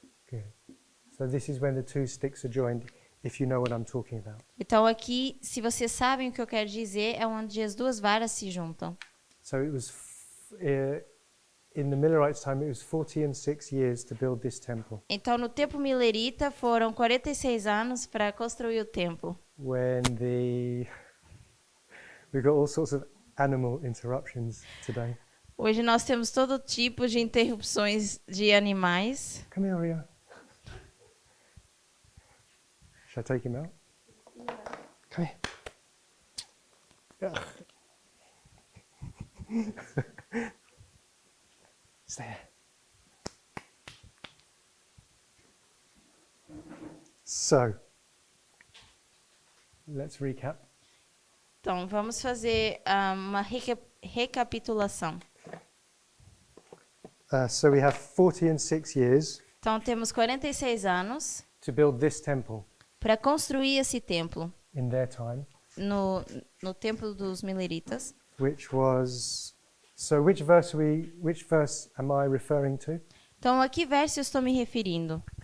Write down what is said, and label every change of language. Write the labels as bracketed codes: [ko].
[en] Good. So this is when the two sticks are joined. if you know what I'm talking about. [pt] Então aqui, se vocês sabem o que eu quero dizer, é onde as duas varas se juntam. [en] So it was, in the Millerites' time, it was 46 years to build this temple. [pt] Então no tempo milerita foram 46 anos para construir o templo. [en] When we've got all sorts of animal interruptions today. [pt] Hoje nós temos todo tipo de interrupções de animais. [en] Come here, Ria. Should I take him out? Come here. Stay there. So, let's recap. [pt] Então vamos fazer uma recapitulação. [en] So we have 46 years [pt] Então temos 46 anos [en] to build this temple [pt] para construir esse templo [en] in their time, [pt] no templo dos mileritas. [en] which was. So which verse am I referring to? [pt] Então a que verso eu estou me referindo?